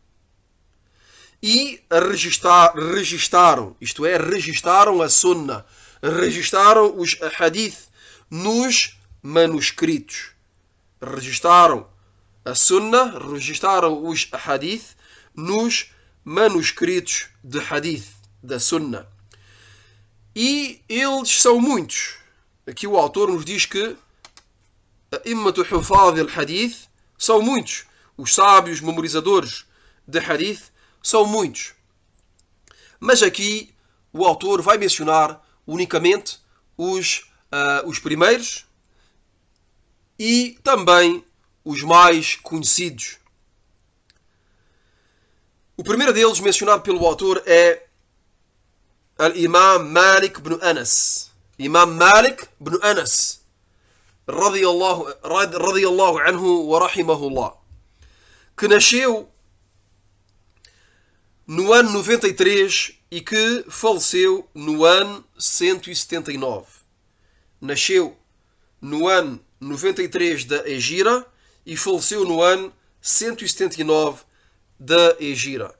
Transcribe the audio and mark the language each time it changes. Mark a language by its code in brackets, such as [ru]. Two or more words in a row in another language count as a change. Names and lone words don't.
[pt] E registaram, isto é, registaram a sunnah, registaram os ahadith nos manuscritos. Registaram a sunnah, registaram os hadith nos manuscritos de hadith, da sunnah. E eles são muitos. Aqui o autor nos diz que [ar] أئمة حفاظ الحديث [pt] são muitos. Os sábios memorizadores de hadith são muitos. Mas aqui o autor vai mencionar unicamente os primeiros e também os mais conhecidos. O primeiro deles, mencionado pelo autor, é Al-Imam Malik ibn Anas. Imam Malik ibn Anas, [ar] رضي الله عنه ورحمه الله, [pt] que nasceu no ano 93 e que faleceu no ano 179. Nasceu no ano 93 da Hijra e faleceu no ano 179 da Hijra.